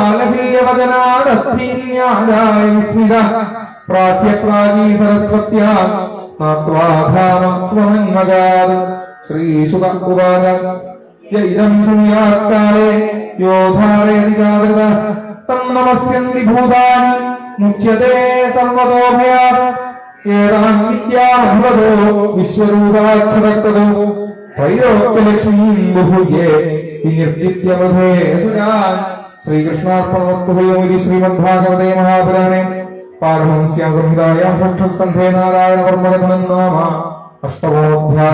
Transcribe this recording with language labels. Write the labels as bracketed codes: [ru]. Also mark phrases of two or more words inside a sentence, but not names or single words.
[sa] बालकीयवदनादस्थीन्यादाय विस्मितः प्राच्यप्राची सरस्वत्या स्नात्वा धाम स्वमन्मगात् श्रीशुक उवाच य इदं शृणुयात् काले यो धारयति चादृतः तं നമസ്യന്തി ഭൂതാനി മുച്യതേ സർവതോഭയാത് ഏതാം വിദ്യാഭവതോ വിശ്വരൂപാക്ഷരക്തോ ത്രൈലോക്യലക്ഷ്മീം ബഹുയേ വിനിർജിത്യമധേ സുരാൻ. ശ്രീകൃഷ്ണാർപ്പണമസ്തു. ശ്രീമദ്ഭാഗവതേ മഹാപുരാണേ പാരമഹംസ്യാം സംഹിതായാം ഷഷ്ഠസ്കന്ധേ നാരായണവർമ്മകഥനം നാമ അഷ്ടമോധ്യായ.